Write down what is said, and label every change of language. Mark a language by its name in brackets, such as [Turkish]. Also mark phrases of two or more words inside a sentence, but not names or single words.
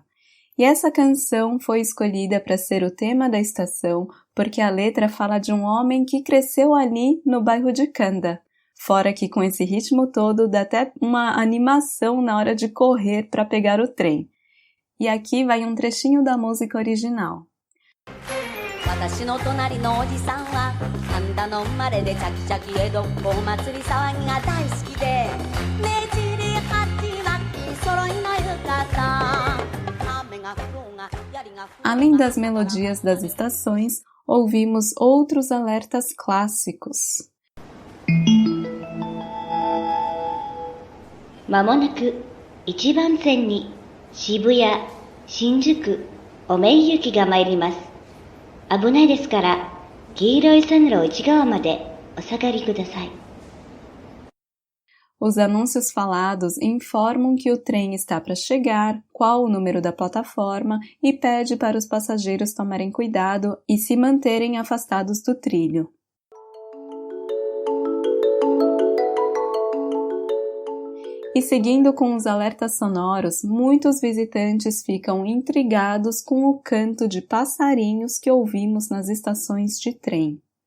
[Portuguese] E essa canção foi escolhida para ser o tema da estação porque a letra fala de um homem que cresceu ali no bairro de Kanda. Fora que com esse ritmo todo dá até uma animação na hora de correr para pegar o trem. E aqui vai um trechinho da música original. [Japanese] 私の隣のおじさんは神田の生まれでチャキチャキ江戸お祭り騒ぎが大好きでねじり鉢巻き揃いの浴衣雨が降ろうが槍が降ろうが [Portuguese] Além das melodias das estações, ouvimos outros alertas clássicos. [Japanese] まもなく1番線に渋谷、新宿、おめい行きが参ります。危ないですから、黄色い線路内側までお下がりください。 [Portuguese] Os anúncios falados informam que o trem está para chegar, qual o número da plataforma e pede para os passageiros tomarem cuidado e se manterem afastados do trilho. E seguindo com os alertas sonoros, muitos visitantes ficam intrigados com o canto de passarinhos que ouvimos nas estações de trem.